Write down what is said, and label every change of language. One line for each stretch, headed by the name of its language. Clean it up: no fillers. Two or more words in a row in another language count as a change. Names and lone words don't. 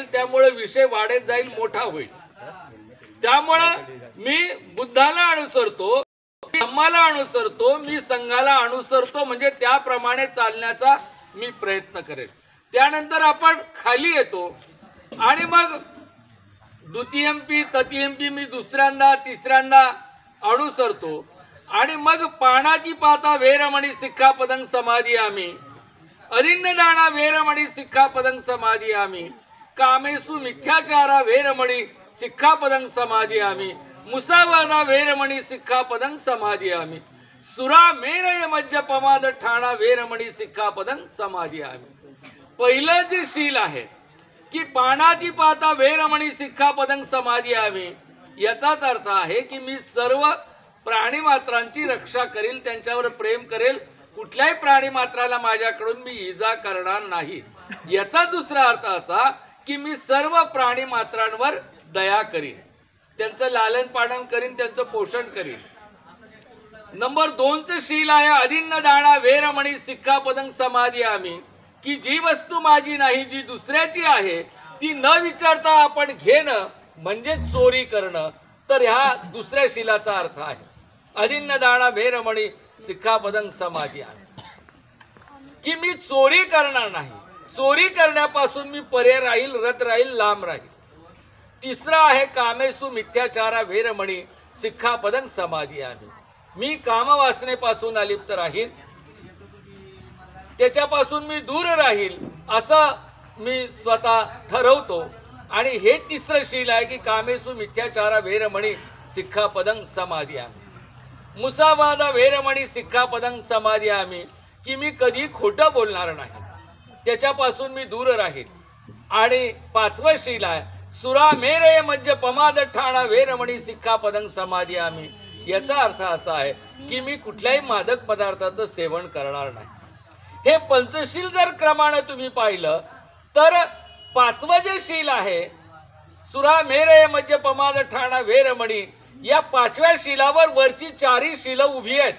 Marathi: त्यामुळे विषय वाढत जाईल, मोठा होईल. त्यामुळं मी बुद्धाला अनुसरतो, धम्माला अनुसरतो, मी संघाला अनुसरतो, म्हणजे त्याप्रमाणे चालण्याचा मी प्रयत्न करेन। त्यानंतर आपण खाली येतो आणि मग
Pali: द्वितीयंपी तृतीयंपी
Marathi: मी दुसऱ्यांदा तिसऱ्यांदा अनुसरतो आणि मग
Pali: पाणाची पाता वेरमणी सिक्खापदं समादियामि अदिन्नदाना वेरमणी सिक्खापदं समादियामि कामेषु मिथ्याचारा वेरमणी सिक्खापदं समादियामि मुसावादा वेरमणी सिक्खापदं समादियामि सुरा मेरय मज्जपमाद ठाणा वेरमणी सिक्खापदं समादियामि।
Marathi: पहिलं जे शील आहे की
Pali: पाणाती पाता वेरमणी सिक्खापदं समादियामि,
Marathi: याचाच अर्थ आहे की मी सर्व प्राणी मात्रांची रक्षा करेल, त्यांच्यावर प्रेम करेल, कुठल्याही प्राणी मात्राला माझ्याकडून मी इजा करणार नाही। याचा दुसरा अर्थ असा की मी सर्व प्राणी मात्रांवर दया करीन, त्यांचं लालन पालन करीन, त्यांचं पोषण करीन। नंबर 2 चं शील आहे
Pali: अदिन्न दाना वेरमणी सिक्खापदं समादियामि,
Marathi: की जी वस्तू माझी नाही जी दुसऱ्याची आहे ती न विचारता आपण घेणं म्हणजे चोरी करणं। तर ह्या दुसऱ्या शीलाचा अर्थ आहे
Pali: अदिन्न दाना वेरमणी सिक्खापदं समादियामि,
Marathi: की मी चोरी करणार नाही, चोरी करण्यापासून मी परे राहील, रत राहील, लांब राहील। तिसरा आहे
Pali: कामेषु मिथ्याचारा वेरमणी सिक्खापदं समादियामि,
Marathi: मी कामवासनेपासून अलिप्त राहील, त्याच्यापासून मी दूर राहील असं मी स्वतः ठरवतो। आणि हे तिसरं शील आहे की
Pali: कामेषु मिथ्याचारा वेरमणी सिक्खापदं समादियामि मुसावादा वेरमणी सिक्खापदं समादियामि,
Marathi: की मी कधी खोटं बोलणार नाही, त्याच्यापासून मी दूर राहील। आणि 5वं शील आहे
Pali: सुरा मेरय मज्जपमाद ठाणा वेरमणी सिक्खापदं समादियामि,
Marathi: याचा अर्थ असा आहे की मी कुठल्याही मादक पदार्थाचं सेवन करणार नाही। हे पंचशील जर क्रमाने तुम्ही पाहिलं तर 5वं जे शील आहे
Pali: सुरा मेरय मज्जपमाद ठाणा वेरमणी,
Marathi: या 5व्या शीलावर वरची 4ही शील उभी आहेत।